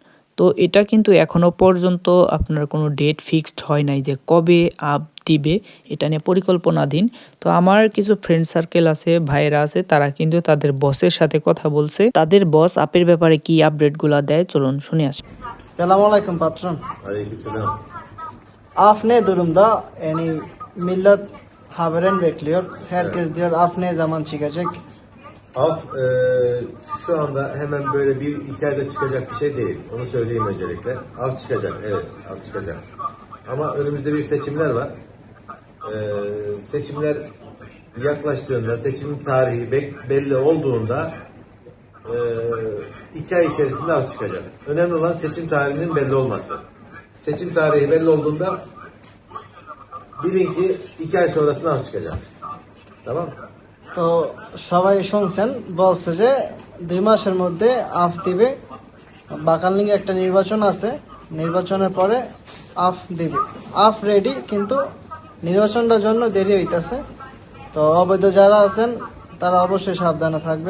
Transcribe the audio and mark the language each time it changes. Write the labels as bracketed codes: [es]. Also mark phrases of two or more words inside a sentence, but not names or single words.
[bn] তো এটা কিন্তু এখনো পর্যন্ত আপনার কোনো [en] date fixed [bn] হয় নাই যে কবে আপ দিবে, এটা নিয়ে পরিকল্পনাধীন। তো আমার কিছু [en] friend circle [bn] আছে, ভাইয়েরা আছে, তারা কিন্তু তাদের বসের সাথে কথা বলছে। তাদের বস আপের ব্যাপারে কি আপডেটগুলো দেয় চলুন শুনে আসি। [tr] Selamünaleyküm patron. Aleykümselam. Af ne durumda? Yani millet haberin bekliyor. Herkes diyor af ne zaman çıkacak? Af şu anda hemen böyle bir iki ayda çıkacak bir şey değil. Onu söyleyeyim öncelikle. Af çıkacak, evet, af çıkacak. Ama önümüzde bir seçimler var. Seçimler yaklaştığında, seçim tarihi belli olduğunda iki ay içerisinde af çıkacak. Önemli olan seçim tarihinin belli olması. Seçim tarihi belli olduğunda bilin ki iki ay sonrasında af çıkacak. Tamam mı? [bn] তো সবাই শুনছেন, বলছে যে 2 মাসের মধ্যে আফ দিবে। বাকালনিকে একটা নির্বাচন আছে, নির্বাচনের পরে আফ দিবে। আফ রেডি, কিন্তু নির্বাচনটার জন্য দেরি হইতাছে। তো অবৈধ যারা আছেন তারা অবশ্যই সাবধানে থাকবেন।